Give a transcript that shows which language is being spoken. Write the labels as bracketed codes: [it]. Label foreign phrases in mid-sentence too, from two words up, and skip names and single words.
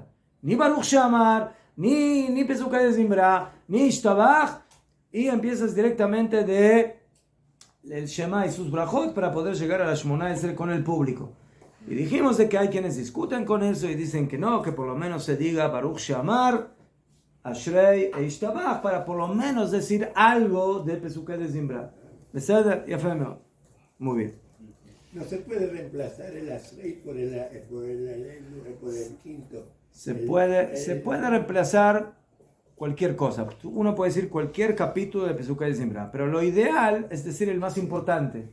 [es] Ni [he] ברוך שאמר, [es] ni [he] פסוקי דזמרה, [es] ni Ishtabach, y empiezas directamente de el Shema y sus brajot para poder llegar a la [he] שמונה עשרה [es] con el público. Y dijimos de que hay quienes discuten con eso y dicen que no, que por lo menos se diga [he] ברוך שאמר אשרי [es] e Ishtabach para por lo menos decir algo de [he] פסוקי דזמרה. ¿בסדר? יפה מאוד. [es] Muy bien. No se puede reemplazar el Asrei por el quinto. Se puede reemplazar cualquier cosa. Uno puede decir cualquier capítulo de [he] פסוקי דזמרה, [es] pero lo ideal es decir el más importante.